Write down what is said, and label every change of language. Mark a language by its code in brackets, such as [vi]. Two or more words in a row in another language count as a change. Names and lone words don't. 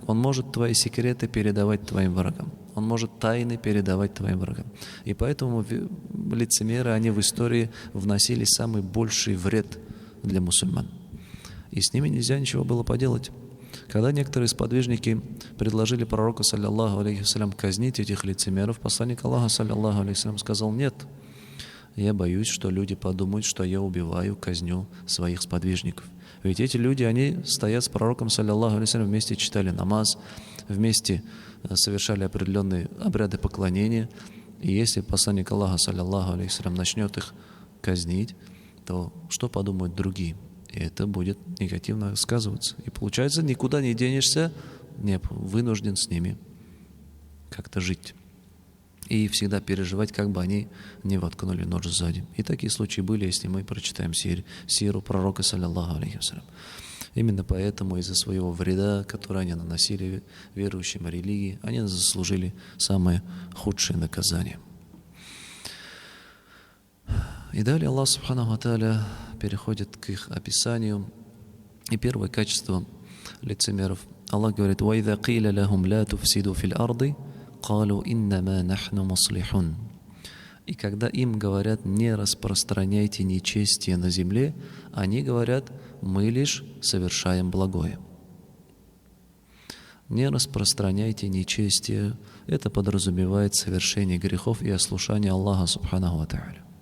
[ru] Он может твои секреты передавать твоим врагам. Он может тайны передавать твоим врагам. И поэтому лицемеры, они в истории вносили самый больший вред для мусульман. И с ними нельзя ничего было поделать. Когда некоторые сподвижники предложили пророку, [ar] صلى الله عليه وسلم, [ru] казнить этих лицемеров, посланник Аллаха, [ar] صلى الله عليه وسلم, [ru] сказал: нет, я боюсь, что люди подумают, что я убиваю, казню своих сподвижников. Ведь эти люди, они стоят с пророком, [ar] صلى الله عليه وسلم, [ru] вместе читали намаз, вместе совершали определенные обряды поклонения. И если посланник Аллаха, [ar] صلى الله عليه وسلم, [ru] начнет их казнить, то что подумают другие? И это будет негативно сказываться. И получается, никуда не денешься, не вынужден с ними как-то жить. и всегда переживать, как бы они не воткнули нож сзади. И такие случаи были, если мы прочитаем сиру пророка, [ar] صلى الله عليه وسلم. [ru] Именно поэтому из-за своего вреда, который они наносили верующим религии, они заслужили самое худшее наказание. И далее Аллах [ar] سبحانه وتعالى [ru] переходит к их описанию. И первое качество лицемеров. Аллах говорит: [ar] «وإذا قيل لهم لا تفسدوا في الأرض قالوا إنما نحن مصلحون». [ru] И когда им говорят: не распространяйте нечестие на земле, они говорят: мы лишь совершаем благое. Не распространяйте нечестие. Это подразумевает совершение грехов и ослушание Аллаха [ar] سبحانه وتعالى.